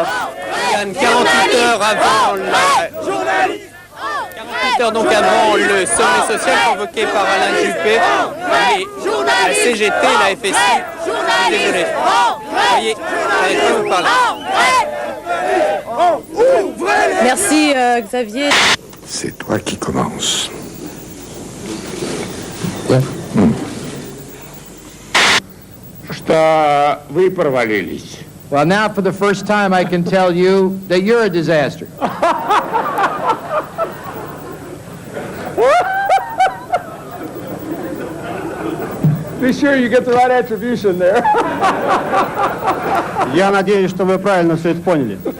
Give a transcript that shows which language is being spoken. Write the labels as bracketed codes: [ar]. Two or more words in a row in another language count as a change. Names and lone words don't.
[fr] 48 heures avant donc avant le sommet social convoqué par Alain Juppé, la CGT, la FSI, désolé. Voyez, avec qui vous parlez. Merci Xavier. C'est toi qui commences. [ru] Что вы провалились. [en] Well, now for the first time I can tell you that you're a disaster. Be sure you get the right attribution there. [ru] Я надеюсь, что вы правильно все это поняли.